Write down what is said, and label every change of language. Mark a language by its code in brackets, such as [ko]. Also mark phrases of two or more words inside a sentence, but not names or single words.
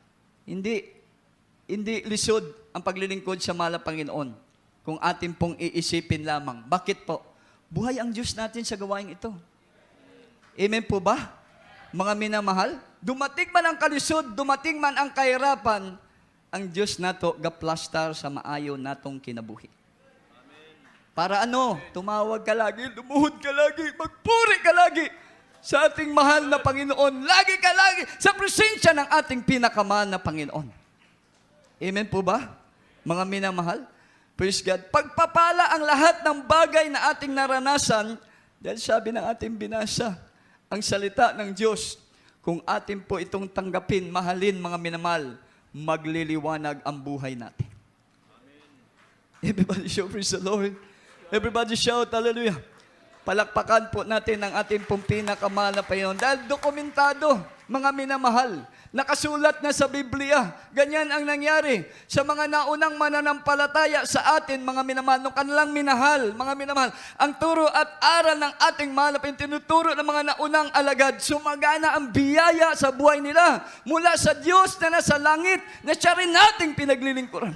[tl] Hindi lisod ang paglilingkod sa mahal na Panginoon kung ating pong iisipin lamang. Bakit po? Buhay ang Diyos natin sa gawain ito. Amen po ba? Mga minamahal, dumating man ang kalisod, dumating man ang kahirapan, [ceb] ang Diyos nato gaplastar sa maayo natong kinabuhi. [tl] Amen. Para tumawag ka lagi, lumuhod ka lagi, magpuri ka lagi sa ating mahal na Panginoon. Lagi ka lagi sa presensya ng ating pinakamahal na Panginoon. Amen po ba? Mga minamahal, [en] praise God. [tl] Pagpapala ang lahat ng bagay na ating naranasan, dahil sabi ng ating binasa, ang salita ng Diyos, kung atin po itong tanggapin, mahalin, mga minamahal, magliliwanag ang buhay natin. Amen. [en] Everybody shout, praise the Lord. Everybody shout, hallelujah. [tl] Palakpakan po natin ang ating pong pinakamahal na Panginoon. Dahil dokumentado, mga minamahal, nakasulat na sa Biblia. Ganyan ang nangyari sa mga naunang mananampalataya sa atin, mga minamahal, nung kanilang minahal, mga minamahal. Ang turo at aral ng ating mahal na tinuturo ng mga naunang alagad, sumagana ang biyaya sa buhay nila mula sa Diyos na nasa langit na siya rin nating pinaglilingkuran.